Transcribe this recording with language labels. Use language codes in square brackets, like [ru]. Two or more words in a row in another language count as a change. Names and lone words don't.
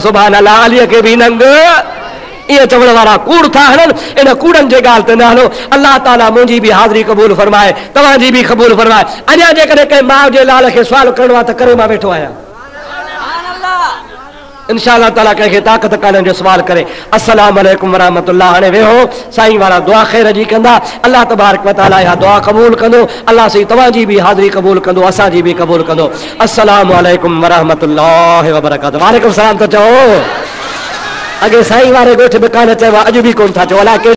[sd] चओ [ar] سبحان الله. [sd] अलीअ खे बि नंग। ये चवण वारा कूड़ था हलन इन कूड़न जे गाल ते न हलो। [ar] الله تعالى [sd] मुंहिंजी भी हाज़िरी कबूल फरमाए, तव्हांजी भी कबूल फरमाए। अञा जेकॾहिं कंहिं माउ जे लाल खे सुवाल करणो आहे त करे मां वेठो आहियां। [ar] إن شاء الله تعالى [sd] कंहिंखे ताक़त कान्हे जो सवाल करे। [ar] السلام عليكم ورحمة الله. [sd] हाणे वेहो, साईं वारा दुआ ख़ैर जी कंदा। [ar] الله تبارك وتعالى [sd] इहा दुआ क़बूल कंदो। अल्लाह सही तव्हांजी भी हाज़िरी क़बूल कंदो, असांजी भी क़बूल कंदो। [ar] السلام عليكم ورحمة الله وبركاته. وعليكم السلام. [sd] तो चओ अॻे साईं वारे ॻोठ बि कान चयो, अॼु बि कोन था चओ। अलाए